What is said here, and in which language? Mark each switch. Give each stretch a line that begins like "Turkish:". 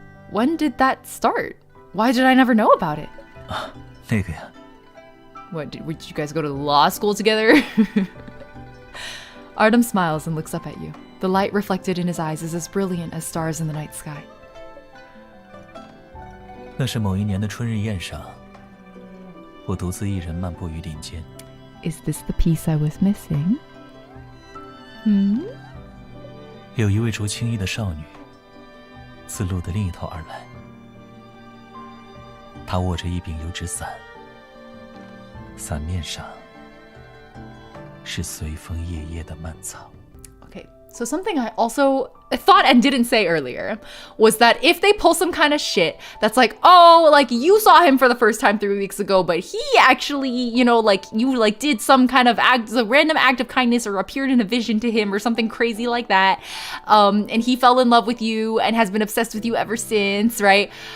English: When did that start? Why did I never know about it?
Chinese: 那个呀，
English: What, did you guys go to law school together? Artem smiles and looks up at you. The light reflected in his eyes is as brilliant as stars in the night sky.
Chinese: 那是某一年的春日宴上，我独自一人漫步于林间。
English: Is this the piece I was missing?
Chinese: 有一位着青衣的少女，自路的另一头而来。她握着一柄油纸伞，伞面上是随风夜夜的蔓草。
English: Okay, so something I also thought and didn't say earlier was that if they pull some kind of shit that's like, oh, like you saw him for the first time 3 weeks ago, but he actually, you know, like you like did some kind of act, a random act of kindness or appeared in a vision to him or something crazy like that, and he fell in love with you and has been obsessed with you ever since, right?